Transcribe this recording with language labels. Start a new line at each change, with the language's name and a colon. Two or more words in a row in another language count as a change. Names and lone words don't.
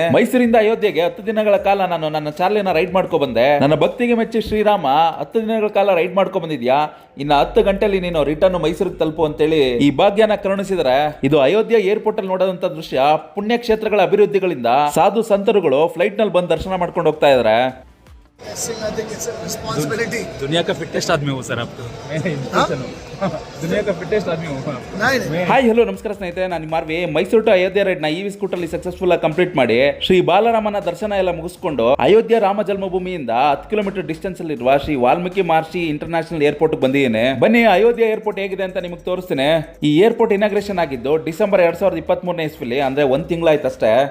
Kannada: ಮೈಸೂರಿಂದ ಅಯೋಧ್ಯೆಗೆ 10 ದಿನಗಳ ಕಾಲ ನಾನು ನನ್ನ ಚಾರ್ಲಿನ ರೈಡ್ ಮಾಡ್ಕೊ ಬಂದೆ. ನನ್ನ ಭಕ್ತಿಗೆ ಮೆಚ್ಚಿ ಶ್ರೀರಾಮ 10 ದಿನಗಳ ಕಾಲ ರೈಡ್ ಮಾಡ್ಕೊ ಬಂದಿದ್ಯಾ, ಇನ್ನ 10 ಗಂಟೆಲಿ ನೀನು ರಿಟರ್ನ್ ಮೈಸೂರಿಗೆ ತಲುಪು ಅಂತೇಳಿ ಈ ಭಾಗ್ಯನ ಕರುಣಿಸಿದರೆ ಇದು ಅಯೋಧ್ಯೆ ಏರ್ಪೋರ್ಟ್ ಅಲ್ಲಿ ನೋಡೋದಂತ ದೃಶ್ಯ. ಪುಣ್ಯಕ್ಷೇತ್ರಗಳ ಅಭಿವೃದ್ಧಿಗಳಿಂದ ಸಾಧು ಸಂತರುಗಳು ಫ್ಲೈಟ್ ನಲ್ಲಿ ಬಂದು ದರ್ಶನ ಮಾಡ್ಕೊಂಡು ಹೋಗ್ತಾ ಇದಾರೆ.
Hindi: दुनिया का फिटेस्ट आदमी हो सर, आप तो दुनिया का फिटेस्ट आदमी हो.
Kannada: ಹಾಯ್ ಹಲೋ ನಮಸ್ಕಾರ ಸ್ನೇಹಿತರೆ, ನಾನು ನಿಮ್ಮ ಮಾರ್ವಿ. ಮೈಸೂರು ಟು ಅಯೋಧ್ಯೆ ರೈಡ್ ನ
English: EV scooter
Kannada: ಅಲ್ಲಿ ಸಕ್ಸಸ್ಫುಲ್ ಆಗಿ ಕಂಪ್ಲೀಟ್ ಮಾಡಿ ಶ್ರೀ ಬಾಲರಾಮನ ದರ್ಶನ ಎಲ್ಲ ಮುಗಿಸ್ಕೊಂಡು ಅಯೋಧ್ಯ ರಾಮ ಜನ್ಮಭೂಮಿಯಿಂದ 10
English: kilometer distance
Kannada: ಅಲ್ಲಿ ಇರುವ ಶ್ರೀ ವಾಲ್ಮೀಕಿ ಮಹರ್ಷಿ ಇಂಟರ್ನ್ಯಾಷನಲ್ ಏರ್ಪೋರ್ಟ್ ಬಂದಿದ್ದೇನೆ. ಬನ್ನಿ ಅಯೋಧ್ಯ ಏರ್ಪೋರ್ಟ್ ಹೇಗಿದೆ ಅಂತ ನಿಮಗೆ ತೋರಿಸ್ತೇನೆ. ಈ
English: airport inauguration
Kannada: ಆಗಿದ್ದು ಡಿಸೆಂಬರ್ 2023 ಇಸ್ವಿಲಿ, ಅಂದ್ರೆ 1 ತಿಂಗಳಾಯ್ತು ಅಷ್ಟೇ.